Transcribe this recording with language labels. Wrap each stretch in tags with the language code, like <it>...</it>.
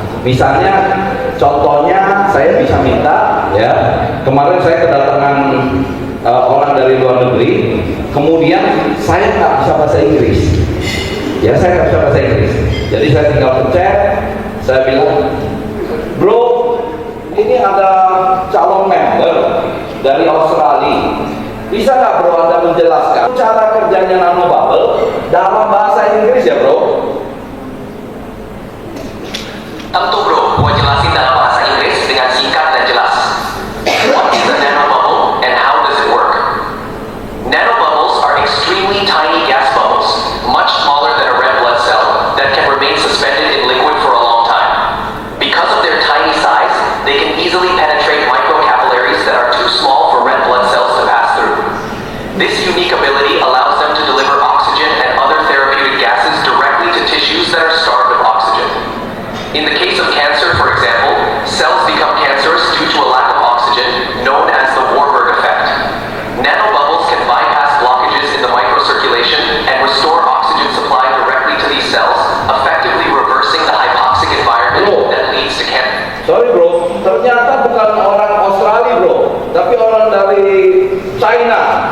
<id>Misalnya, contohnya saya bisa minta, ya, kemarin saya kedatangan orang dari luar negeri, kemudian saya nggak bisa bahasa Inggris, ya, saya nggak bisa bahasa Inggris, jadi saya tinggal pencet, saya bilang, bro, ini ada calon member dari Australia, bisa nggak bro Anda menjelaskan cara kerjanya nanobubble dalam bahasa Inggris ya bro? Tentu bro, gua jelasin dalam bahasa Inggris dengan singkat dan jelas.</id> <en>What is a nanobubble and how does it work? Nanobubbles are extremely tiny gas bubbles, much smaller than a red blood cell, that can remain suspended in liquid for a long time. Because of their tiny size, they can easily penetrate microcapillaries that are too small for red blood cells to pass through. This unique ability allows them to deliver oxygen and other therapeutic gases directly to tissues that are starved of oxygen. In the case of cancer, for example, cells become cancerous due to a lack of oxygen, known as the Warburg effect. Nanobubbles can bypass blockages in the microcirculation and restore oxygen supply directly to these cells, effectively reversing the hypoxic environment that leads to cancer.</en> <id>Sorry bro, ternyata bukan orang Australia bro, tapi orang dari China.</id>